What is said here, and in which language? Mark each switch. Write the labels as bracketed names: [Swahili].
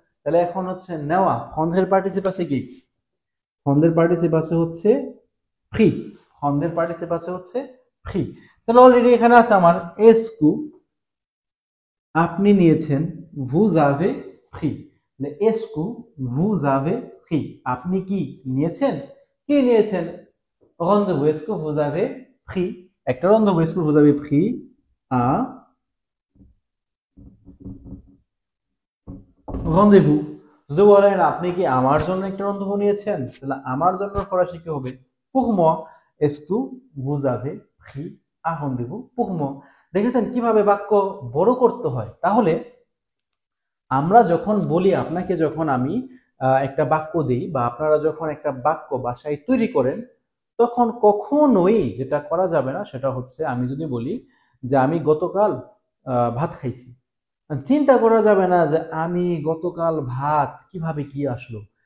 [Bangla] তাহলে এখন হচ্ছে নেওয়া, prendre এর পার্টিসিপ আছে কি? prendre এর পার্টিসিপ আছে হচ্ছে pris। prendre এর পার্টিসিপ আছে হচ্ছে pris। তাহলে অলরেডি এখানে আছে আমার এসকু, আপনি নিয়েছেন, [French] vous avez pris। [Bangla] এসকু [French] vous avez pris, [Bangla] আপনি কি নিয়েছেন? কি নিয়েছেন? [French] rendez-vous, এসকু vous avez pris, একটা rendez-vous, এসকু vous avez pris à rendez-vous। [Bangla] যদি বলেন আপনি কি আমার জন্য একটা rendez-vous নিয়েছেন, তাহলে আমার জন্য ফরাসি কি হবে? [French] pour moi, এসকু vous avez pris à rendez-vous pour moi। [Bangla] দেখেছেন কিভাবে বাক্য বড় করতে হয়? তাহলে আমরা যখন বলি, আপনাকে যখন আমি একটা বাক্য দিই, বা আপনারা যখন একটা বাক্য বাসায় তৈরি করেন, তখন কখনোই যেটা করা যাবে না সেটা হচ্ছে, আমি যদি বলি যে আমি গতকাল ভাত খাইছি, চিন্তা করা যাবে না যে আমি গতকাল ভাত কিভাবে কি আসলো।